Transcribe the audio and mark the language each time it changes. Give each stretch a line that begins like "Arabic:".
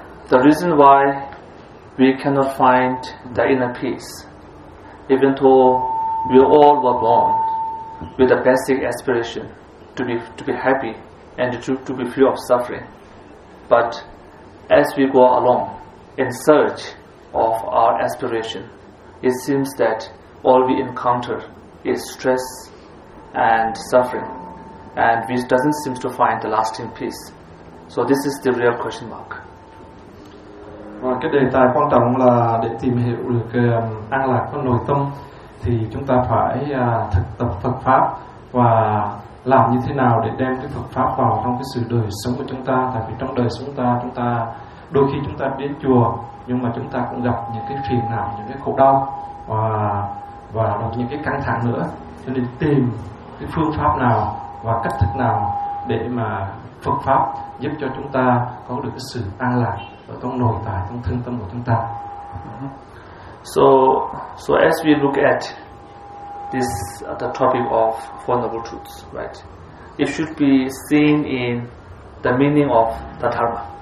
English: The reason why we cannot find the inner peace, even though we all were born with a basic aspiration to be happy and to be free of suffering, but as we go along in search of our aspiration, it seems that all we encounter is stress and suffering, and we doesn't seem to find the lasting peace. So this is the real question mark.
Vietnamese: Và cái đề tài quan trọng là để tìm hiểu được an lạc của nội tâm thì chúng ta phải thực tập Phật pháp và làm như thế nào để đem cái Phật pháp vào trong cái sự đời sống của chúng ta. Tại vì trong đời sống chúng ta đôi khi chúng ta đến chùa nhưng mà chúng ta cũng gặp những cái phiền não, những cái khổ đau và gặp những cái căng thẳng nữa. Cho nên tìm cái phương pháp nào và cách thức nào để mà Phật pháp giúp cho chúng ta có được cái sự an lạc ở trong nội tại, trong thân tâm của chúng ta.
English: So as we look at this the topic of Four Noble Truths, right? It should be seen in the meaning of the Dharma.